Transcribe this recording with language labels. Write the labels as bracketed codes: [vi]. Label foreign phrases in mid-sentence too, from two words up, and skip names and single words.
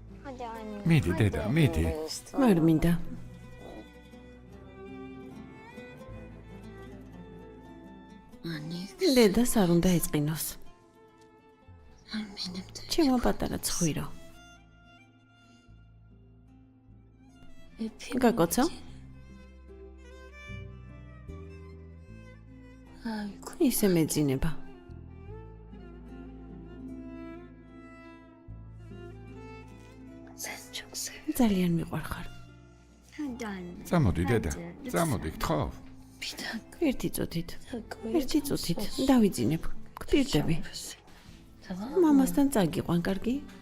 [tr] Hadi anne. [ka] მიდი დედა, მიდი. არ მინდა. დედას არ უნდა ეწყინოს. ჩემო პატარა ცხვირო. გაგოცა? ისე მეძინება. ძალიან მიყვარხარ. [tr] Hadi anne. [ka] წამოდი დედა, წამოდი, გთხოვ. ერთი წუთით. ერთი წუთით დავიძინებ. გპირდები. მამასთან წაგიყვან, კარგი?